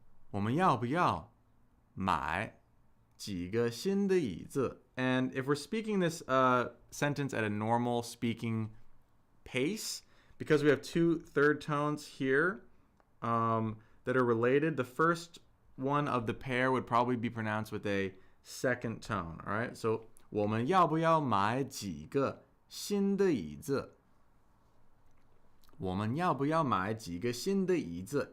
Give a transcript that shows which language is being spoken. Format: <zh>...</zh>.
<zh>我们要不要买几个新的椅子?</zh> <en>And if we're speaking this sentence at a normal speaking pace, because we have two third tones here that are related, the first one of the pair would probably be pronounced with a second tone. All right, so</en> <zh>我们要不要买几个新的椅子? 我们要不要买几个新的椅子?</zh>